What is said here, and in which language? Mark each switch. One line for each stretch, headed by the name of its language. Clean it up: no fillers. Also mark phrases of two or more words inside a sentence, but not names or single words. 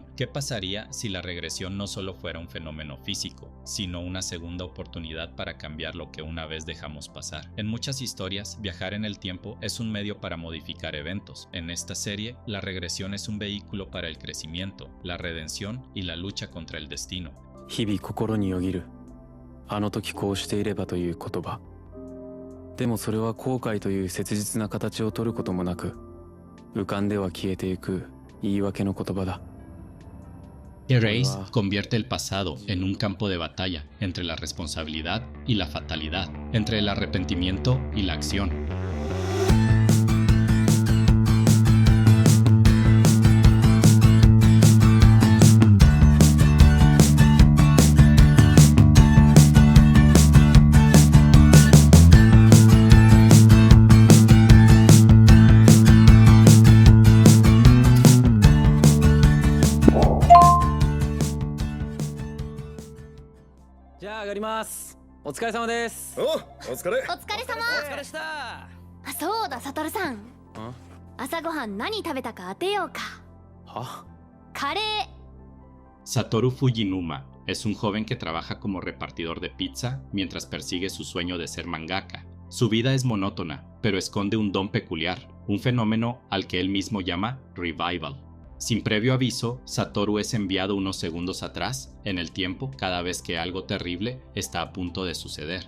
Spanish: ¿Qué pasaría si la regresión no solo fuera un fenómeno físico, sino una segunda oportunidad para cambiar lo que una vez dejamos pasar? En muchas historias, viajar en el tiempo es un medio para modificar eventos. En esta serie, la regresión es un vehículo para el crecimiento, la redención y la lucha contra el destino.
Japanese: 日々心によぎるあの時こうしていればという言葉でもそれは後悔という切実な形を取ることもなく浮かんでは消えていく言い訳の言葉だ
Spanish: Erase convierte el pasado en un campo de batalla entre la responsabilidad y la fatalidad, entre el arrepentimiento y la acción. Ya,
Japanese: 上がります。お疲れ様です。お疲れ。お疲れ様。お疲れした。あ、そうだ、サトルさん。朝ごはん何食べたか当てようか。は？カレー。
Spanish: Satoru Fujinuma es un joven que trabaja como repartidor de pizza mientras persigue su sueño de ser mangaka. Su vida es monótona, pero esconde un don peculiar, un fenómeno al que él mismo llama revival. Sin previo aviso, Satoru es enviado unos segundos atrás, en el tiempo, cada vez que algo terrible está a punto de suceder.